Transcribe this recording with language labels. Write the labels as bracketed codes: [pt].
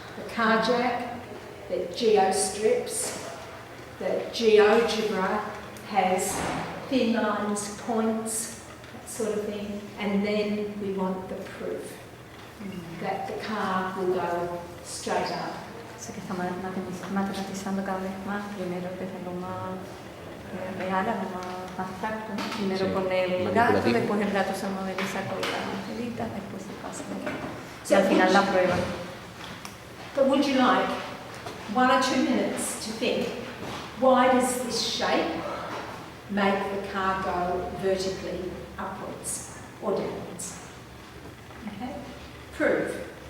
[en] The car jack, the geo strips, the GeoGebra has thin lines, points, that sort of thing, and then we want the proof that the car will go straight up. [es] Así que está matematizando cada vez más, primero desde lo más real a lo más abstracto, ¿no? Primero Sí, con el gato, manipulativo. después el gato se moviliza con las angelitas, después se pasa. Y [en] So [es] al final la prueba. [en] But would you like 1 or 2 minutes to think, why does this shape make the car go vertically upwards or downwards? Okay? Prove.